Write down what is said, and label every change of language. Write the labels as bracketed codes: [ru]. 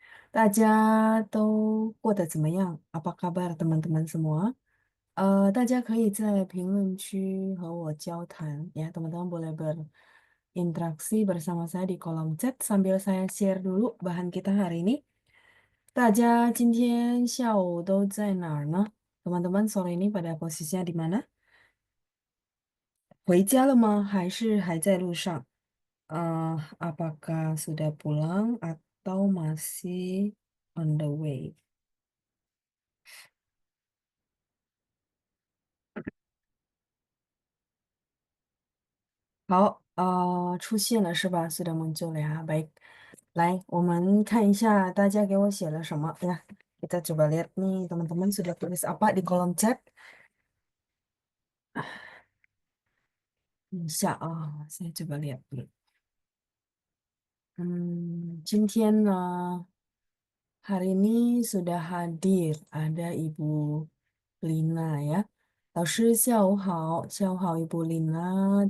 [zh] 大家都过得怎么样？ [id] Apa kabar teman-teman semua? [zh] 大家可以在评论区和我交谈 [id] ya, teman-teman boleh berinteraksi bersama saya di kolom chat sambil saya share dulu bahan kita hari ini. [zh] 大家今天下午都在哪儿呢？ [id] Teman-teman sore ini pada posisinya di mana? [zh] 回家了吗？还是还在路上？ [id] apakah sudah pulang atau masih on the way? [zh] 好，出现了是吧？ [id] sudah muncul ya. Baik. [zh] 来，我们看一下大家给我写了什么 ya. [id] Kita coba lihat nih teman-teman sudah tulis apa di kolom chat. [zh] 等一下啊， [id] saya coba lihat dulu. [zh] 今天呢， [id] hari ini sudah hadir ada Ibu Lina ya. [zh] 老师下午好，下午好 Ibu Lina.